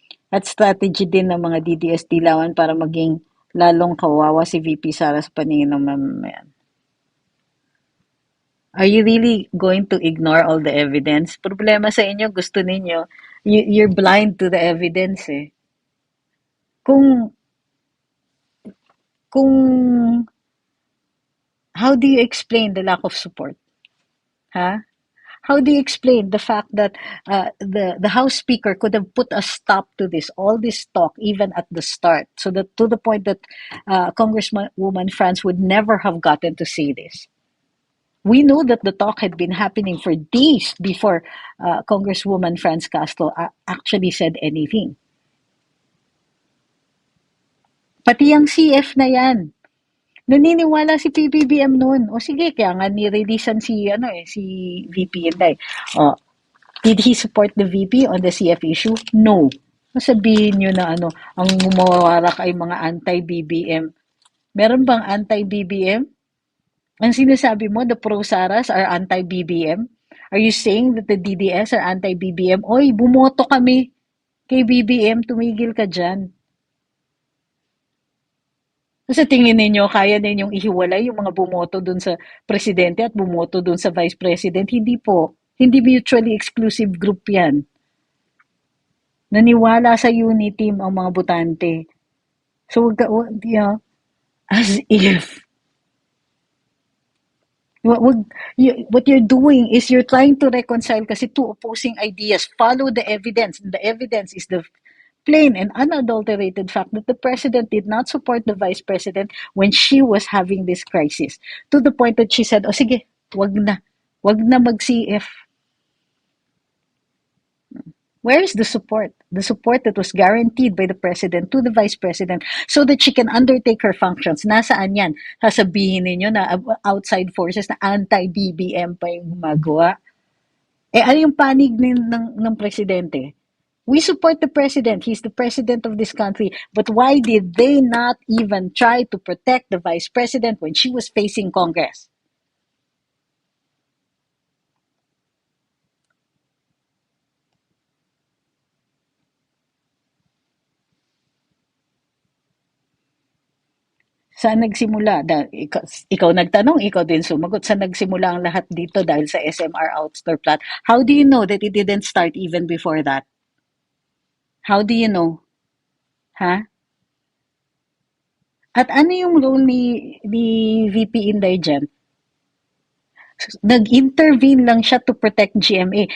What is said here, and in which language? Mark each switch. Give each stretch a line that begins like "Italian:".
Filipino: At strategy din ng mga DDS dilawan para maging lalong kawawa si VP Sara sa paningin ng mamamayan.
English: Are you really going to ignore all the evidence?
Filipino: Problema sa inyo, gusto ninyo,
English: you're blind to the evidence eh. Kung, kung, how do you explain the lack of support? Huh? How do you explain the fact that the House Speaker could have put a stop to all this talk, even at the start, so that to the point that Congresswoman France would never have gotten to say this? We know that the talk had been happening for days before Congresswoman France Castro actually said anything.
Filipino: Pati yung CF na yan. Naniniwala si PBBM noon. O sige, kaya nga ni-releasean si VP Inday.
English: O, did he support the VP on the CF issue? No.
Filipino: Sabihin nyo na ang gumawarak ay mga anti-BBM. Meron bang anti-BBM? Ang sinasabi mo,
English: the pro-Saras are anti-BBM? Are you saying that the DDS are anti-BBM?
Filipino: Oy, bumoto kami kay BBM, tumigil ka dyan. Sa tingin ninyo, kaya ninyong ihiwalay yung mga bumoto dun sa presidente at bumoto dun sa vice president? Hindi po. Hindi mutually exclusive group yan. Naniwala sa unity team ang mga botante.
English: So, as if what you're doing is you're trying to reconcile kasi two opposing ideas. Follow the evidence. And the evidence is the plain and unadulterated fact that the president did not support the vice president when she was having this crisis. To the point that she said,
Filipino: sige, wag na. Wag na mag-CF.
English: Where is the support? The support that was guaranteed by the president to the vice president so that she can undertake her functions.
Filipino: Nasaan yan? Sasabihin ninyo na outside forces na anti-BBM pa yung gumagawa. Ano yung panig ng presidente?
English: We support the president. He's the president of this country. But why did they not even try to protect the vice president when she was facing Congress?
Filipino: Saan nagsimula? Ikaw nagtanong, ikaw din sumagot. Saan nagsimula ang lahat dito dahil sa SMR outstore plot?
English: How do you know that it didn't start even before that? How do you know? Ha?
Filipino: At ano yung role ni VP Inday dyan? Nag-intervene lang siya
English: to protect GMA.